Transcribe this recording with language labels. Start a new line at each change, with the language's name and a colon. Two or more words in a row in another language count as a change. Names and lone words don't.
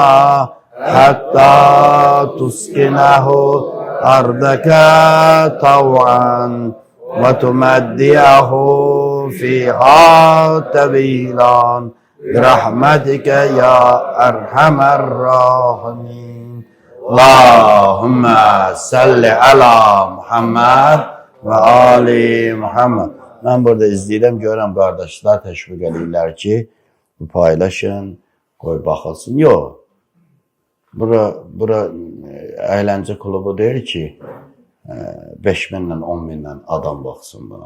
Arabic: حتى تسكنه أرضك طوعا وتمديه فيها طويلا برحمتك يا أرحم الراحمين اللهم صل على محمد وآل محمد.
Azerbaijani: Ben burada izləyirəm, görürəm qardaşlar təşviq edirlər ki, bu paylaşın, qoy baxılsın. Yox. Bura əyləncə klubu deyir ki, 5.000-lə 10.000-lə adam baxsın buna.